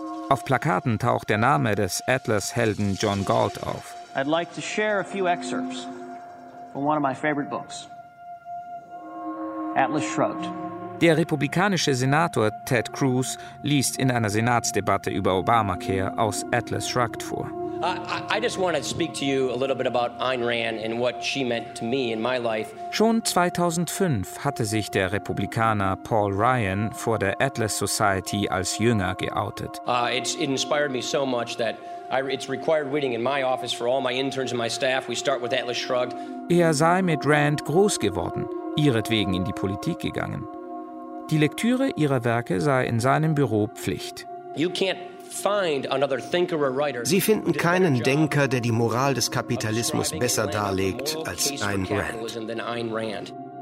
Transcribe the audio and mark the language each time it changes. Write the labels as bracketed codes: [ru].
[de] Auf Plakaten taucht der Name des Atlas-Helden John Galt auf. [en] I'd like to share a few excerpts from one of my favorite books. Atlas Shrugged. [de] Der republikanische Senator Ted Cruz liest in einer Senatsdebatte über Obamacare aus Atlas Shrugged vor. [en] I just want to speak to you a little bit about Ayn Rand and what she meant to me in my life. [de] Schon 2005 hatte sich der Republikaner Paul Ryan vor der Atlas Society als Jünger geoutet. [en] It's inspired me so much that it's required reading in my office for all my interns and my staff. We start with Atlas Shrugged. [de] Er sei mit Rand groß geworden, ihretwegen in die Politik gegangen. Die Lektüre ihrer Werke sei in seinem Büro Pflicht. Sie finden keinen Denker, der die Moral des Kapitalismus besser darlegt als Ayn Rand.